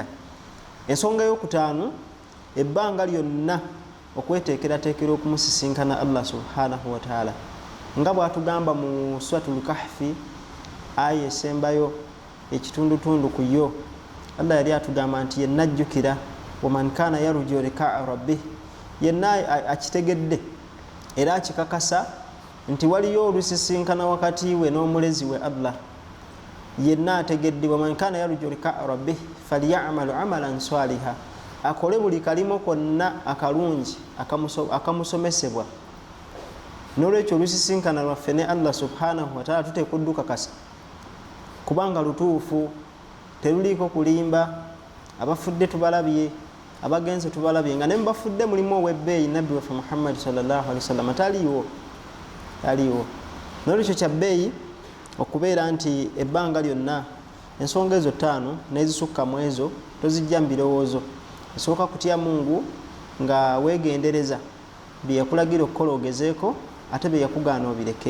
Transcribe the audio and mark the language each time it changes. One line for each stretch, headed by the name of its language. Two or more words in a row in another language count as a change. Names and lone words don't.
Ganda: Ensonga y'okutaano, ebbanga lyonna okweteekerateekera okumusisinkana Allah
Arabic: سبحانه وتعالى,
Ganda: nga bw'atugamba mu suratul Kahfi aya esembayo ekitundutundu ku yo Allah yali atugamba nti yenna ajjukira
Arabic: ومن كان يرجو لقاء ربه,
Ganda: yenna akitegedde era akikakasa nti waliyo olusisinkana wakati we n'omulezi we Allah, yenna ategedde
Arabic: ومن كان يرجو لقاء ربه فليعمل عملا صالحا,
Ganda: akole buli kalimo konna akalungi akamusomesebwa. Nolwekyo olusisinkana lwaffe ne Allah
Arabic: سبحانه وتعالى
Ganda: tutekudukakasa kubanga lutuufu, teruliko kulimba. Abafudde tubalabye, abagenze tubalabye, nga nembafudde mulimu ow'ebbeeyi nabbi waffe Muhammad
Arabic: صلى الله عليه وسلم
Ganda: taliwo. Nolwekyo kya bbeeyi okubeera nti ebbanga lyonna ensonga ezo 5 n'ezisukka mu ezo tozijja mu birowoozo. Esooka kutya Mungu nga weegendereza bye yakulagira okukola ogezeeko, ate bye yakugaana obireke.